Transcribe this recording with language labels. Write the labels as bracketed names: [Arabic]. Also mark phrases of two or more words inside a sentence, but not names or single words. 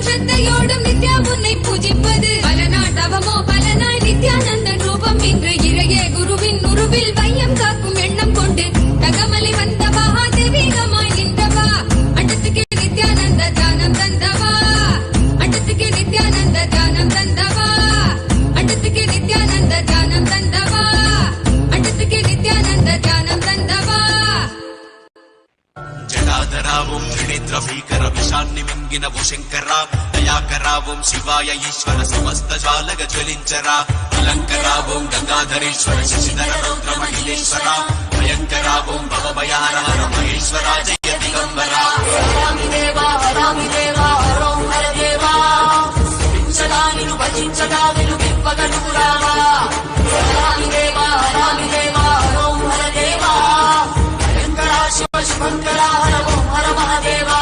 [Tamil] ஸ்ரத்தையோடும் நித்யா உன்னை பூஜிப்பது பல நாள் தவமோ பல நாள் நித்யானந்தன் ரூபம் இன்று இறையே குருவின் உருவில் வையம் காக்கும் எண்ணம் கொண்டு தகமலை வந்தவா தெய்வீகமாய் நின்றவா அண்டத்துக்கு நித்யானந்த தியானம் தந்தவா அண்டத்துக்கு நித்யானந்த தியானம் தந்தவா அண்டத்துக்கு நித்யானந்த தியானம் தந்தவா அண்டத்துக்கு நித்யானந்த தியானம் தந்தவா [Telugu] జటాధరావం త్రినేత్ర భీకర విషాన్ని మింగినవు శంకర దయాకరావం శివాయ ఈశ్వర సమస్త జాలగ జ్వలించరా అలంకరావం గంగాధరేశ్వర శశిధర రౌద్ర మహిళేశ్వర భయంకరావం భవభయానహర మహేశ్వర జయ దిగంబరా హరామి దేవా హరోం హర దేవా భజించగా నిను భజించగా వెలుగివ్వగను రావా హరామి దేవా హరోం హర దేవా భయంకరా శివ శుభంకరా హర ఓం హర మహాదేవా